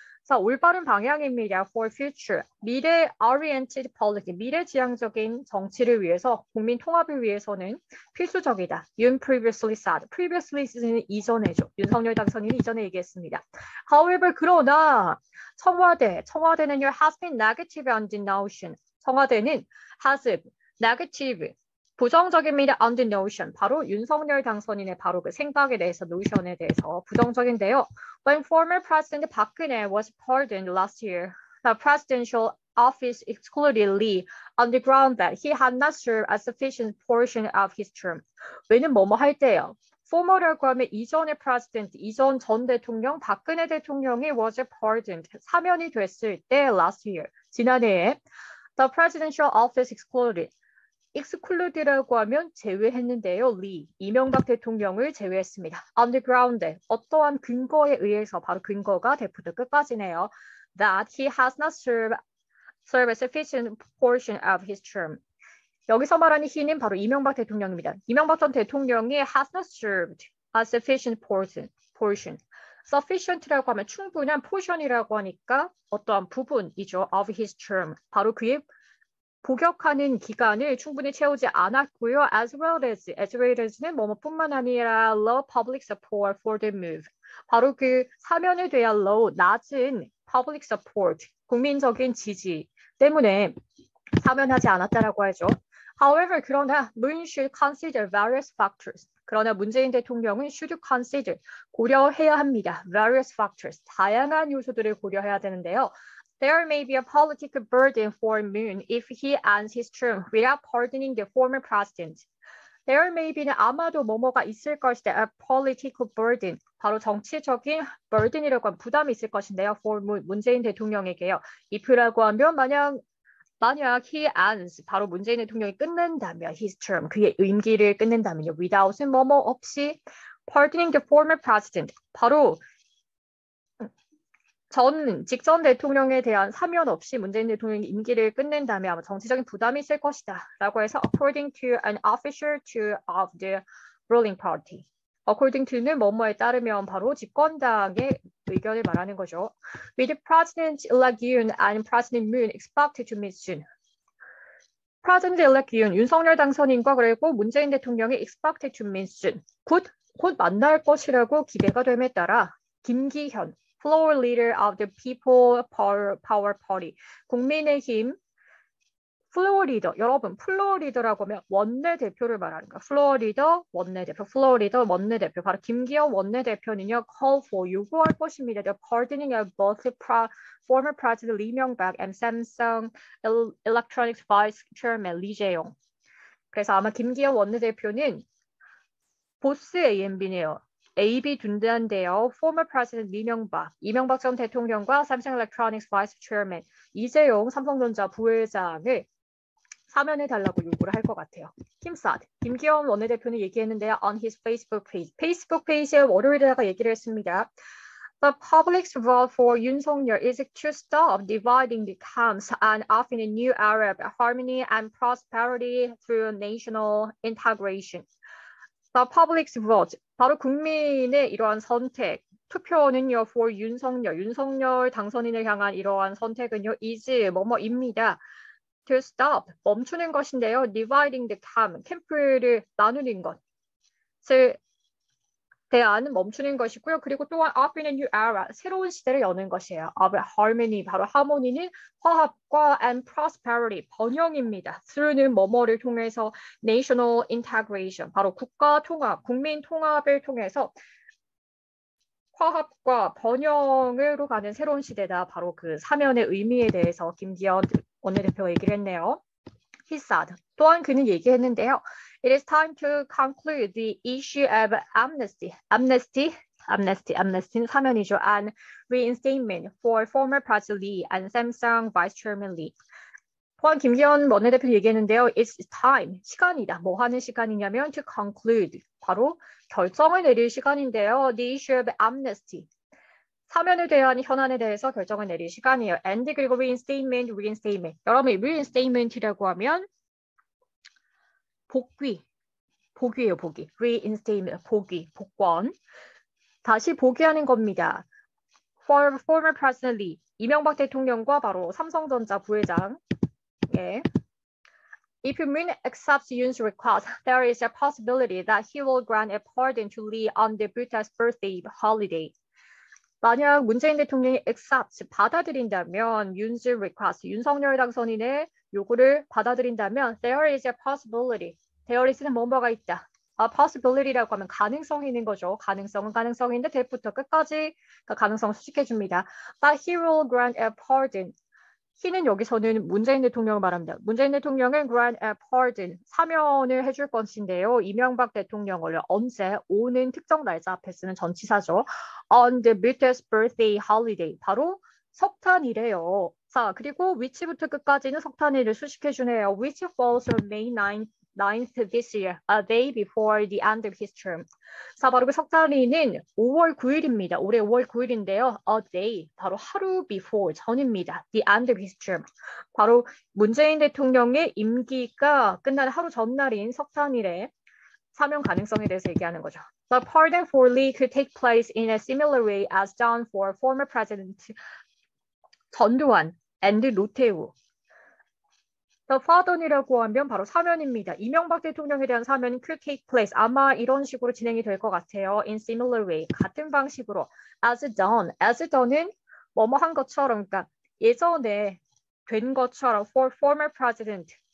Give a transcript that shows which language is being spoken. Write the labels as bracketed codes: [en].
[ko] 자, 올바른 방향입니다. [en] For future, [ko] 미래-oriented politics, 미래지향적인 정치를 위해서, 국민 통합을 위해서는 필수적이다. [en] Yoon previously said. [ko] previously는 이전에죠. 윤석열 당선인이 이전에 얘기했습니다. [en] However, [ko] 그러나 청와대는요, [en] has been negative on the notion. [ko] 청와대는 [en] has negative, [ko] 부정적입니다. [en] on the notion. [ko] 바로 윤석열 당선인의 바로 그 생각에 대해서, 노션에 대해서 부정적인데요. [en] When former President 박근혜 was pardoned last year, the presidential office excluded Lee on the ground that he had not served a sufficient portion of his term. [ko] 왜는 뭐뭐 할 때요. former라고 하면 이전의 president, 이전 전 대통령, 박근혜 대통령이 [en] was pardoned, [ko] 사면이 됐을 때 [en] last year, [ko] 지난해에 [en] the presidential office excluded, [ko] excluded라고 하면 제외했는데요. 리, 이명박 대통령을 제외했습니다. [en] on the ground, [ko] 어떠한 근거에 의해서, 바로 근거가 대부터 끝까지네요. [en] that he has not served a sufficient portion of his term. [ko] 여기서 말하는 he는 바로 이명박 대통령입니다. 이명박 전 대통령이 [en] has not served a sufficient portion. [ko] sufficient라고 하면 충분한 portion이라고 하니까 어떠한 부분이죠. [en] of his term. [ko] 바로 그의 복역하는 기간을 충분히 채우지 않았고요. [en] as well as는 [ko] 뭐뭐뿐만 아니라 [en] low public support for the move. [ko] 바로 그 사면에 대한 low, 낮은 [en] public support, [ko] 국민적인 지지 때문에 사면하지 않았다라고 하죠. [en] However, [ko] 그러나 [en] Moon should consider various factors. [ko] 그러나 문재인 대통령은 [en] should consider, [ko] 고려해야 합니다. [en] various factors, [ko] 다양한 요소들을 고려해야 되는데요. [en] There may be a political burden for Moon if he ends his term without pardoning the former president. There may be [ko] 는 아마도 뭐뭐가 있을 것이다. [en] A political burden. [ko] 바로 정치적인 burden이라고 하면 부담이 있을 것인데요. For 문재인 대통령에게요. if라고 하면 만약 he ends, 바로 문재인 대통령이 끝낸다면 his term, 그의 임기를 끝낸다면요. [en] without은 [ko] 뭐뭐 없이 [en] pardoning the former president. [ko] 바로 직전 대통령에 대한 사면 없이 문재인 대통령이 임기를 끝낸다면 아마 정치적인 부담이 있을 것이다. 라고 해서 [en] according to an official of the ruling party. [ko] according to는 뭐뭐에 따르면 바로 집권당의 의견을 말하는 거죠. [en] With President-elect Yoon and President Moon expected to meet soon. President-elect Yoon, [ko] 윤석열 당선인과 그리고 문재인 대통령이 [en] expected to meet soon. [ko] 곧 만날 것이라고 기대가 됨에 따라 김기현, [en] floor leader of the People Power Party. [ko] 국민의힘 플로어 리더. 여러분, 플로어 리더라고 하면 원내대표를 말하는 거야. 플로어 리더, 원내대표, 플로어 리더, 원내대표. 바로 김기현 원내대표는요, call for, 요구할 것입니다. [en] The pardoning of both former President Lee Myung-bak and Samsung Electronics Vice Chairman Lee Jae-yong. [ko] 그래서 아마 김기현 원내대표는 보스 AMB네요. AB 둔단데요. Former President 이명박 전 대통령과 Samsung Electronics Vice Chairman 이재용 삼성전자 부회장을 사면해 달라고 요구를 할 것 같아요. 김기현 원내대표는 얘기했는데요. [en] On his Facebook page. [ko] 페이스북 페이지에 월요일에다가 얘기를 했습니다. [en] The public's vote for 윤석열 is to stop dividing the camps and offer a new era of harmony and prosperity through national integration. The public's vote. [ko] 바로 국민의 이러한 선택. 투표는요, for 윤석열 당선인을 향한 이러한 선택은요, is 뭐뭐입니다. To stop, 멈추는 것인데요. Dividing the 캠프를 나누는 것을 대한 멈추는 것이고요. 그리고 또한 [en] opening a new era, [ko] 새로운 시대를 여는 것이에요. of harmony, 바로 하모니는 화합과 and prosperity, 번영입니다. through는 뭐뭐를 통해서 national integration, 바로 국가 통합, 국민 통합을 통해서 화합과 번영으로 가는 새로운 시대다. 바로 그 사면의 의미에 대해서 김기현 원내대표가 얘기를 했네요. [en] He said. [ko] 또한 그는 얘기했는데요. [en] It is time to conclude the issue of amnesty는 [ko] 사면이죠. [en] And reinstatement for former President Lee and Samsung Vice Chairman Lee. [ko] 또한 김기현 원내대표 얘기했는데요. [en] It's time, [ko] 시간이다. 뭐 하는 시간이냐면 to conclude, 바로 결정을 내릴 시간인데요. The issue of amnesty, 사면에 대한 현안에 대해서 결정을 내릴 시간이에요. [en] And [ko] 그리고 [en] reinstatement. [ko] 여러분, reinstatement이라고 하면 복귀예요, 복귀. reinstatement, 복권. 다시 복귀하는 겁니다. [en] For former President Lee, [ko] 이명박 대통령과 바로 삼성전자 부회장. 예. [en] If Moon accepts Yoon's request, there is a possibility that he will grant a pardon to Lee on the Buddha's birthday holiday. [ko] 만약 문재인 대통령이 accept, 받아들인다면 Yoon's request, 윤석열 당선인의 요구를 받아들인다면 there is a possibility. there is는 뭐뭐가 있다. A possibility라고 하면 가능성이 있는 거죠. 가능성은 가능성인데 대부터 끝까지 그 가능성을 수식해 줍니다. [en] But he will grant a pardon. [ko] he는 여기서는 문재인 대통령을 말합니다. 문재인 대통령은 grant a pardon, 사면을 해줄 것인데요. 이명박 대통령을 언제, 오는 특정 날짜 앞에 쓰는 전치사죠. [en] On the British birthday holiday, [ko] 바로 석탄이래요. 자, 그리고 which부터 끝까지는 석탄일을 수식해주네요. [en] Which falls on May 9th this year, a day before the end of his term. [ko] 자, 바로 그 석탄일은 5월 9일입니다. 올해 5월 9일인데요. A day, 바로 하루 before, 전입니다. [en] The end of his term. [ko] 바로 문재인 대통령의 임기가 끝나는 하루 전날인 석탄일에 사면 가능성에 대해서 얘기하는 거죠. [en] The pardon for Lee could take place in a similar way as done for former President 전두환 and 노태우. [ko] The pardon이라고 하면 바로 사면입니다. 이명박 대통령에 대한 사면은 could take place. 아마 이런 식으로 진행이 될 것 같아요. [en] In similar way. [ko] 같은 방식으로. [en] As done. [ko] As done은 뭐뭐 한 것처럼. 그러니까 예전에 된 것처럼 [en] for former president.